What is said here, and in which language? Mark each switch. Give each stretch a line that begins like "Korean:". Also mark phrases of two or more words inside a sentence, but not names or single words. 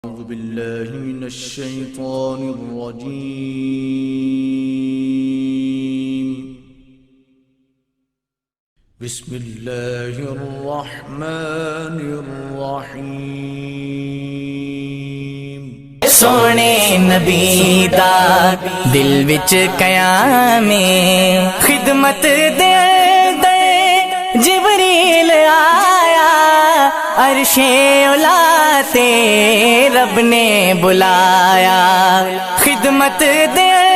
Arabic: أعوذ بالله من الشيطان الرجيم. بسم الله الرحمن الرحيم.
Punjabi: سونے نبی دا دل وچ قیام خدمت دے جبریل آیا عرش اولا تے رب نے بلایا خدمت دے